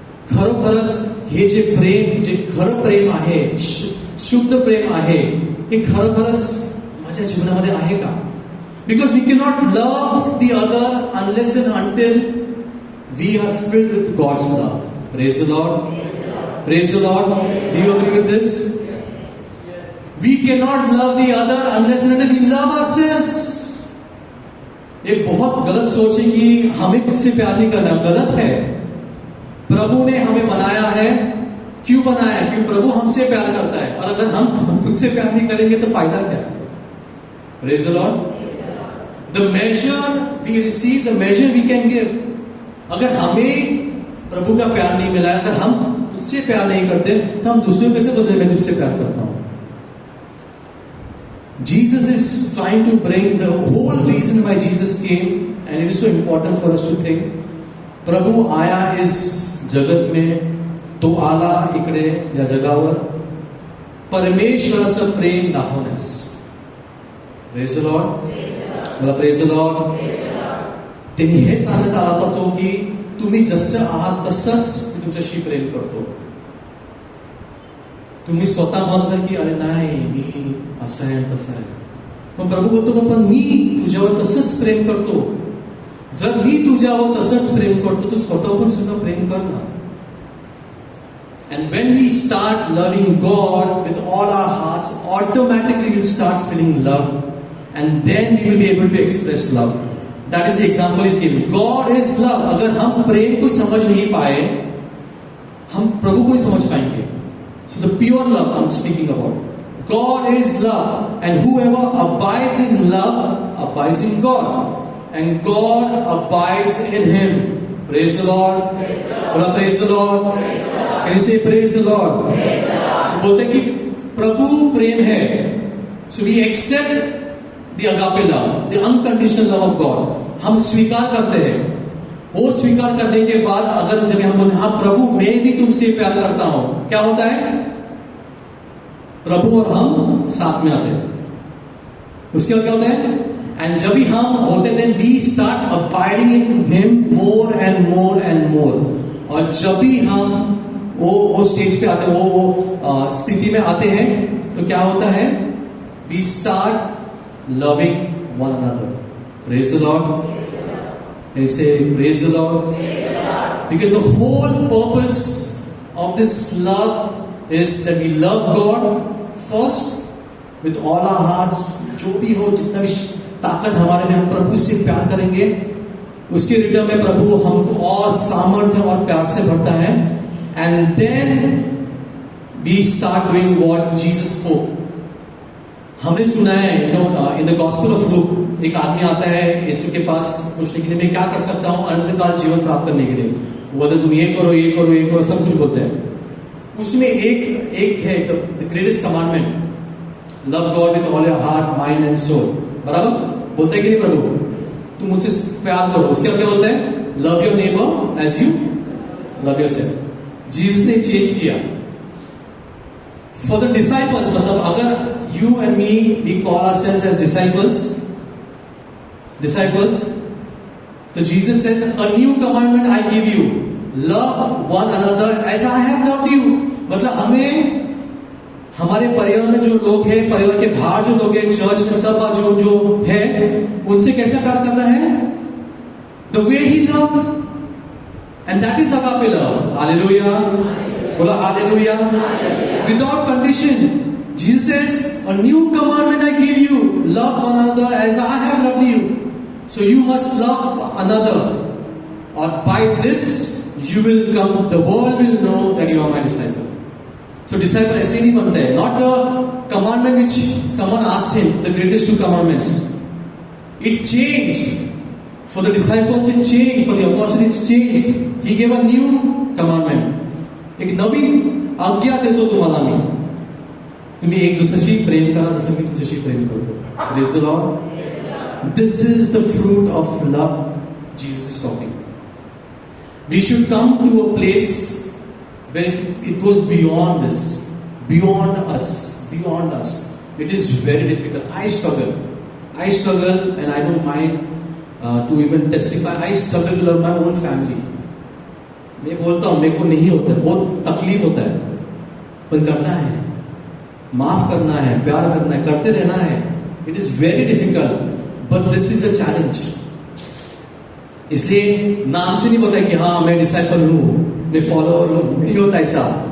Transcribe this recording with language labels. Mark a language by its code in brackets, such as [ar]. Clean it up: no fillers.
[mr] खरोखरच हे जे प्रेम, जे खरं प्रेम आहे, शुद्ध प्रेम आहे, हे खरोखरच माझ्या जीवनामध्ये आहे का? [en] Because we cannot love the other unless and until we are filled with God's love. Praise the Lord. Praise the Lord. Do you agree with this? We cannot love the other unless and until we love ourselves. [hi] ये बहुत गलत सोच है कि हमें खुद से प्यार नहीं करना, गलत है। प्रभु ने हमें बनाया है, क्यों बनाया है? क्यों प्रभु हमसे प्यार करता है, और अगर हम खुद से प्यार नहीं करेंगे तो फायदा क्या? [en] Praise the Lord. The measure we receive, the measure we can give. [hi] अगर हमें प्रभु का प्यार नहीं मिला, अगर हम खुद से प्यार नहीं करते, तो हम दूसरों को कैसे बोलते मैं तुझसे प्यार करता हूं? [en] Jesus is trying to bring the whole reason why Jesus came, and it is so important for us to think. [hi] प्रभु आया इस जगत में, [mr] तो आला इकडे या जगावर परमेश्वराचं प्रेम दाखवण्यास. [en] Praise the Lord. मला praise the Lord. [mr] त्यांनी हे सांगण्यास आला होता तो की तुम्ही जसं आहात तसंच मी तुमच्याशी प्रेम करतो. तुम्ही स्वतः म्हणता की अरे नाही मी असं आहे तसं आहे, पण प्रभू बोलतो पण मी तुझ्यावर तसंच प्रेम करतो. जर मी तुझ्यावर तसंच प्रेम करतो तू स्वतःवर पण सुद्धा प्रेम कर ना. [en] And when we start loving God with all our hearts, automatically we'll start feeling love, and then we will be able to express love. That is the example is given. God is love. [hi] अगर हम प्रेम को समझ नहीं पाए, हम प्रभु को नहीं समझ पाएंगे. [en] So the pure love I'm speaking about. God is love, and whoever abides in love abides in God, and God abides in him. Praise the Lord. Praise the Lord. Can you say praise the Lord? [hi] बोलते कि प्रभु प्रेम है. [en] So we accept the agape love, the unconditional love of God. [hi] हम स्वीकार करते हैं. वो स्वीकार करने के बाद अगर जब हम बोलते हाँ प्रभु मैं भी तुमसे प्यार करता हूं, क्या होता है? प्रभु और हम साथ में आते हैं. उसके बाद क्या होता है? [en] and [hi] जब भी हम होते [en] Then we start abiding in him more and more and more. [hi] और जब भी हम वो स्टेज पे आते हैं, वो स्थिति में आते हैं, तो क्या होता है? [en] We start loving one another. Praise the Lord. Can you say praise the Lord? Because the whole purpose of this love is that we love God first with all our hearts, [hi] जो भी हो, जितना भी ताकत हमारे में, हम प्रभु से प्यार करेंगे, उसके रिटर्न में प्रभु हमको और सामर्थ्य और प्यार से भरता है. [en] And then we start doing what Jesus spoke. [hi] हमने सुना है, [en] in the gospel of Luke, [hi] एक आदमी आता है यीशु के पास पूछने के लिए, मैं क्या कर सकता हूँ अनंतकाल जीवन प्राप्त करने के लिए. बोलते तुम ये करो, ये करो, ये करो, सब कुछ बोलते हैं. उसमें एक है [en] The greatest commandment, love God with all your heart, mind and soul. [hi] बराबर बोलते हैं कि नहीं प्रभु, तुम मुझसे प्यार करो. उसके बाद क्या बोलते हैं, [en] Love your neighbour as you love yourself. [hi] Jesus ने चेंज किया. [en] for the disciples, [hi] मतलब अगर [en] you and me, we call ourselves as disciples. So Jesus says, a new commandment I give you, love one another as I have loved you. [hi] मतलब हमें हमारे परिवार में जो लोग हैं, परिवार के बाहर जो लोग हैं, चर्च में सब जो है, उनसे कैसे प्यार करना है? [en] The way he loved, and that is agape love. Hallelujah. बोला hallelujah. Without condition. Jesus says, a new commandment I give you, love one another as I have loved you. So you must love another, or by this you will come, the world will know that you are my disciple. [hi] So disciple ऐसे नहीं बनते हैं. [en] Not the commandment which someone asked him, the greatest two commandments. It changed. For the disciples it changed, for the apostles it changed. He gave a new commandment. [mr] एक नवीन आज्ञा देतो तुम्हाला मी, तुम्ही एक दुसऱ्याशी प्रेम करा जसं मी तुमच्याशी प्रेम करतो. [en] Praise the Lord. This is the fruit of love Jesus is talking. We should come to a place where it goes beyond this, beyond us. It is very difficult. I struggle, and I don't mind to even testify. I struggle to love my own family. [hi] मैं बोलता हूँ मेरे को नहीं होता है, बहुत तकलीफ होता है, पर करना है. माफ करना है, प्यार करना है, करते रहना है. [en] It is very difficult, but this is a challenge. [hi] इसलिए नाम से नहीं बोलता कि हाँ मैं डिसाइपल हूं, मैं फॉलोअर हूं, नहीं होता ऐसा.